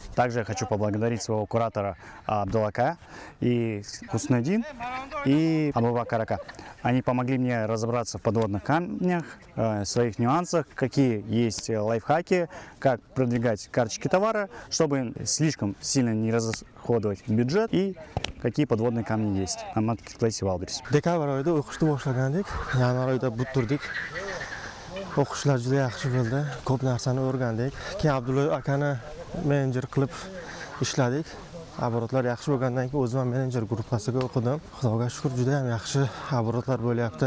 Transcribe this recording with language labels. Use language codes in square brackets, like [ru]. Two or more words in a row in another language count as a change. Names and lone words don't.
[ru] Также я хочу поблагодарить своего куратора Абдулака и Хуснедин и Абубакарака. Они помогли мне разобраться в подводных камнях, своих нюансах, какие есть лайфхаки, как продвигать карточки товара, чтобы слишком сильно не расходовать бюджет и какие подводные камни есть на маркетплейсе Wildberries. [uz] Dekabr oyida o'qishni boshlagandik. Yanvar oyida bitirdik. O'qishlar juda yaxshi bo'ldi. Ko'p narsani o'rgandik. Keyin Abdulla akani menejer qilib ishladik. Оборотlar yaxshi bo'lgandan keyin o'zim ham menejer gruppasiga o'qidim. Xudoga shukr, juda ham yaxshi оборотlar bo'lyapti.